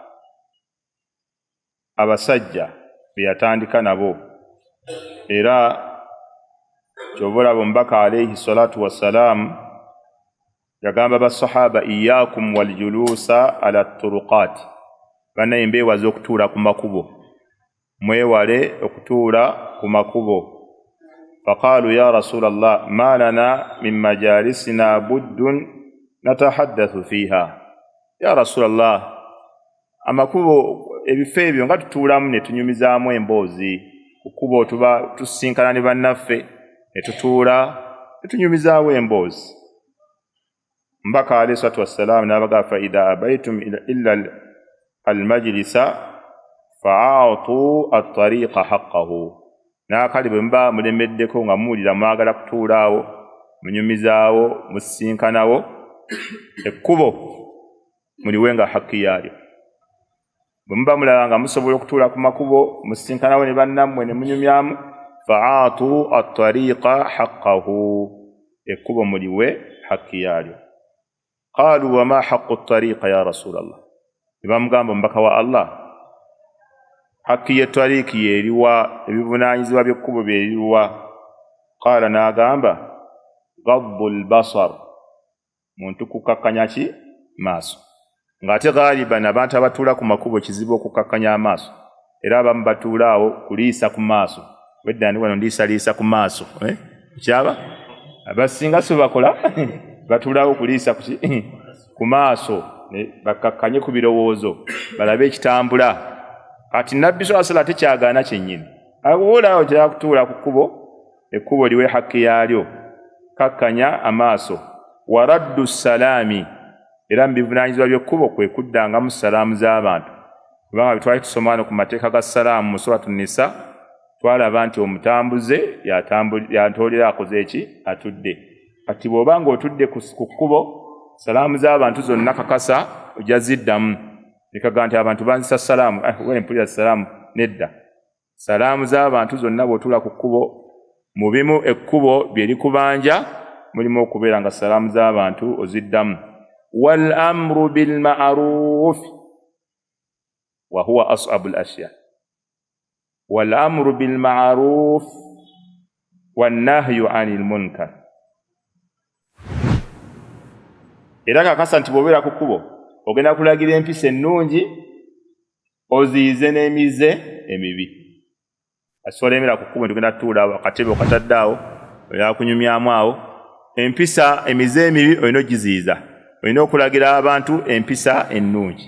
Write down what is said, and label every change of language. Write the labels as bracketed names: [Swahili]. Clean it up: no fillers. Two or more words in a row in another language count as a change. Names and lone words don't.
[Ganda] abasajja be yatandika nabo, era ky'obola omubaka [Arabic] عليه الصلاة والسلام [Ganda] yagamba basahaba [Arabic] إياكم والجلوس على الطرقات, [Ganda] banaye mbeewaze okutuula ku makubo, mwewale okutuula ku makubo. [Arabic] فقالوا يا رسول الله ما لنا من مجالسنا بد نتحدث فيها يا رسول الله [Ganda] amakubo ebifo ebyo nga tutuulamu ne tunyumizaamu emboozi, ku kkubo tuba tusinkana ne bannaffe ne tutuula ne tunyumizaawo emboozi. [Arabic] Mbaka عليه الصلاة والسلام n'abagamba فإذا أبيتم إلا المجلس فأعطوا الطريق حقه, [Ganda] n'akali bwe muba mulemeddeko nga muwulira mwagala kutuulaawo munyumizaawo musinkanawo, ekkubo muliwenga hakki yaalyo. Bwe muba mulaba nga musobola okutuula ku makubo musinkanawo ne bannammwe ne munyumyamu, [Arabic] فأعطوا الطريق حقه, [Ganda] ekkubo muliwe hakki yaalyo. [Arabic] قالوا وما حق الطريق يا رسول الله, [Ganda] ne bamugamba omubaka wa Allah hakki y'ettariiki yeeriwa, ebivunaanyizibwa by'ekkubo byeriwa? Qaala n'agamba [Arabic] غض البصر, [Ganda] muntu kukakkanya ki? Maaso. Ng'ate ghaliban abantu abatuula ku makubo kizibu okukakkanya amaaso, era abamu batuulaawo kuliisa ku maaso. Wedda ndi wano ndiisaliisa ku maaso, kyaba abasinga so bakola batuulaawo kuliisa ku maaso, bakakkanye ku birowoozo balabe ekitambula. Kati nabbi [Arabic] صلى الله عليه وسلم [Ganda] tekyagaana kyennyini, awoolaawo kyala kutuula ku kkubo, ekkubo liwe hakki yaalyo, kakkanya amaaso. [Arabic] ورد السلام, [Ganda] era mu bivunaanyizibwa by'ekkubo kwe kuddangamu salaamu z'abantu. Kubanga twali tusoma wano ku mateeka ga salaamu mu [Arabic] سورة النساء, [Ganda] twalaba nti omutambuze yantolera akoze eki? Atudde. Kati bw'oba ng'otudde ku kkubo, salaamu z'abantu zonna kakasa ojja ziddamu. Nikaga nti abantu banzisa salaamu, mpulira salaamu, nedda. Salaamu z'abantu zonna bw'otuula ku kkubo, mu bimu ekkubo bye likubanja mulimu okubeera nga salaamu z'abantu oziddamu. [Arabic] والأمر بالمعروف وهو أصعب الأشياء والأمر بالمعروف والنهي عن المنكر. [Ganda] Era kakasa nti bw'obeera ku kkubo ogenda kulagira empisa ennungi oziyize n'emize emibi. Asolemera ku kkubo tugenda tutuula akatebe okatadde awo oya kunyumyamu awo. Empisa emize emibi olina ogiziyiza, olina okulagira abantu empisa ennungi.